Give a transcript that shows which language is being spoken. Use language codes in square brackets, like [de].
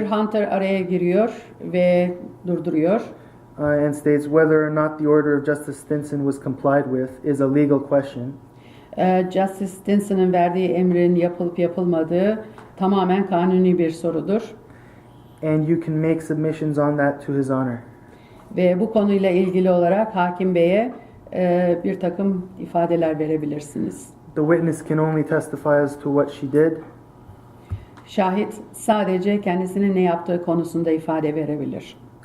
[tr] Hunter araya giriyor ve durduruyor. [en] And states whether or not the order of Justice Stinson was complied with is a legal question. [tr] Justice Stinson'ın verdiği emrin yapılıp yapılmadığı tamamen kanuni bir sorudur. [en] And you can make submissions on that to His Honor. [tr] Ve bu konuyla ilgili olarak Hakim Bey'e bir takım ifadeler verebilirsiniz. [en] The witness can only testify as to what she did. [tr] Şahit sadece kendisinin ne yaptığı konusunda ifade verebilir.